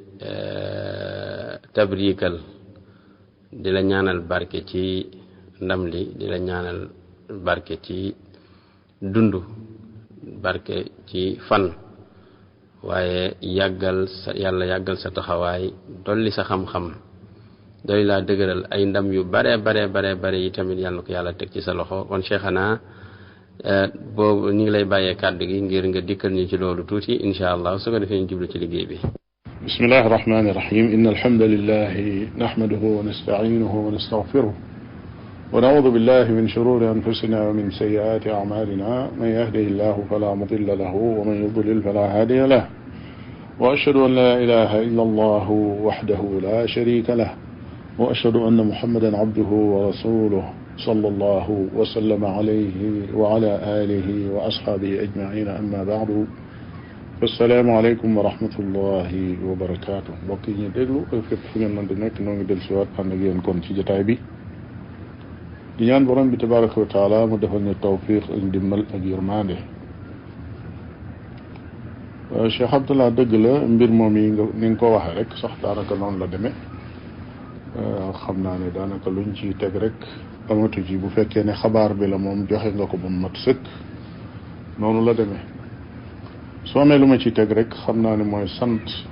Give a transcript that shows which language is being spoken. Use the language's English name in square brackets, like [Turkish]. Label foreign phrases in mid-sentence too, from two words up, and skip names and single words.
[Wolof] tabrikal di la ñaanal barke ci ndam li di la ñaanal barke ci dund barke ci fan waaye yàlla yàggal sa taxawaay dolli sa xam-xam dolli laa dëgëral ay ndam yu bare yi tamit yàlla na ko yàlla teg ci sa loxo kon Cheikhana boobu ñu ngi lay bàyyee kàddu gi ngir nga dikkal ñu ci loolu tuuti [Arabic] إن شاء الله [Wolof] su ko defee ñu jublu ci liggéey bi. [Arabic] بسم الله الرحمن الرحيم إن الحمد لله نحمده ونستعينه ونستغفره ونعوذ بالله من شرور أنفسنا ومن سيئات أعمالنا من يهده الله فلا مضل له ومن يضلل فلا هادي له وأشهد أن لا إله إلا الله وحده لا شريك له وأشهد أن محمدا عبده ورسوله صلى الله وسلم عليه وعلى آله وأصحابه أجمعين أما بعد السلام عليكم ورحمة الله وبركاته [Wolof] mbokk yi ñuy déglu ak fépp fu ngeen mën di nekk noo ngi dellusiwaat ànd ak yéen kon ci jotaay bi di ñaan borom bi [Arabic] تبارك وتعالى [Wolof] mu defal ñu tawfiq ak ndimbal ak yërmande Cheikh Abdallah dëgg la mbir moom yi ni nga ko waxee rek sax daanaka noonu la demee xam naa ne daanaka luñ ci teg rek amatu ci bu fekkee ne xabaar bi la moom joxe nga ko ba mu mat sëkk noonu la demee soo amee lu ma ci teg rek xam naa ne mooy sant